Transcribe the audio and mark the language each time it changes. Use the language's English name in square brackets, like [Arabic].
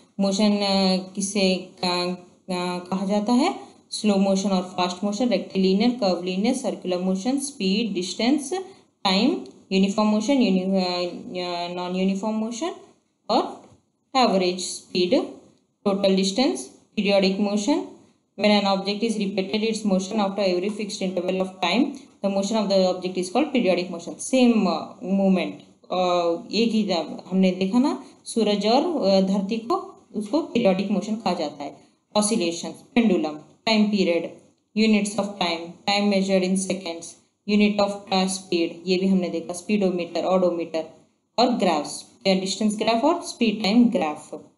[Hindi] Motion किसे कहा जाता है, स्लो मोशन और fast motion, rectilinear, curvilinear, circular motion, speed, distance, time, uniform motion, non uniform motion और average speed, total distance, periodic motion. [English] When an object is repeated its motion after every fixed interval of time, the motion of the object is called periodic motion. Same movement, [Hindi] एक ही हमने देखा ना, सूरज और धरती को, उसको periodic motion कहा जाता है. Oscillation, pendulum, time period, units of time, time measured in seconds, unit of speed, ये भी हमने देखा, स्पीडोमीटर, ऑडोमीटर, और ग्राफ्स, डिस्टेंस ग्राफ और स्पीड टाइम ग्राफ।